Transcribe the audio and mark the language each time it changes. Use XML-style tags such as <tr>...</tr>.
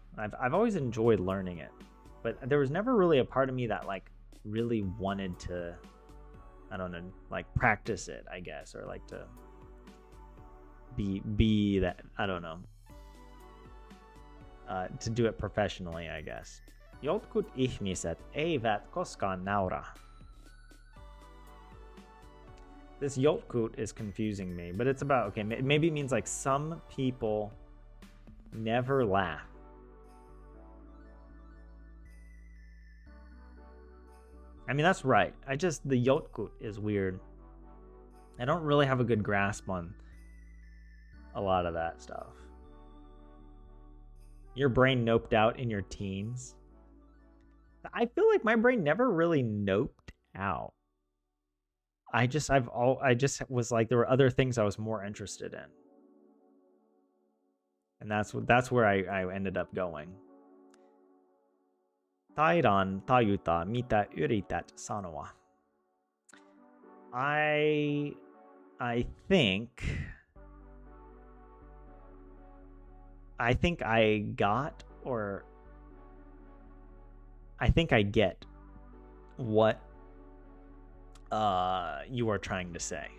<en>I've always enjoyed learning it, but there was never really a part of me that like really wanted to, I don't know, like practice it, I guess, or like to be that, I don't know, to do it professionally, I guess.</en> <fi>Jotkut ihmiset eivät koskaan naura.</fi> <en>This jotkut is confusing me, but it's about, okay, maybe it means like some people never laugh. I mean, that's right. The jotkut is weird. I don't really have a good grasp on a lot of that stuff. Your brain noped out in your teens. I feel like my brain never really noped out. I just was like, there were other things I was more interested in. And that's where I ended up going.</en> <fi>Taidan tajuta, mitä yrität sanoa.</fi> <en>I think I got, or I think I get what you are trying to say.</en>